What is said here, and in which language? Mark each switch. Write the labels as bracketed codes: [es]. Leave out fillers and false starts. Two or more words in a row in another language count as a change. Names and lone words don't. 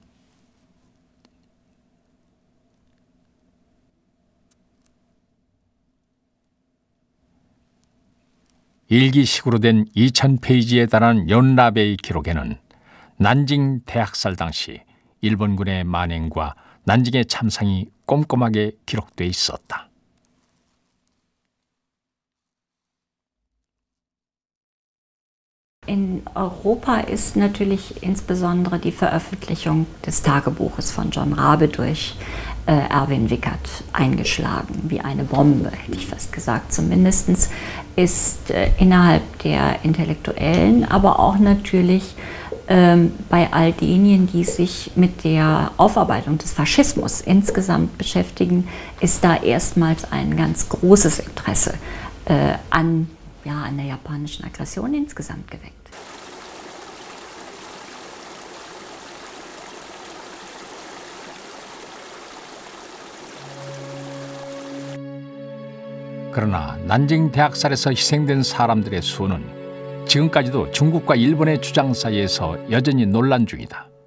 [ko] 일기식으로 된 2000페이지에 달하는 연라베의 기록에는 난징 대학살 당시 일본군의 만행과 난징의 참상이 꼼꼼하게 기록돼 있었다. [de] In Europa ist natürlich insbesondere die Veröffentlichung des Tagebuches von John Rabe durch Erwin Wickert eingeschlagen, wie eine Bombe, hätte ich fast gesagt. Zumindest ist innerhalb der Intellektuellen, aber auch natürlich bei all denjenigen, die sich mit der Aufarbeitung des Faschismus insgesamt beschäftigen, ist da erstmals ein ganz großes Interesse an der japanischen Aggression insgesamt geweckt. [ko] 그러나 난징 대학살에서 희생된 사람들의 수는 지금까지도 중국과 일본의 주장 사이에서 여전히 논란 중이다.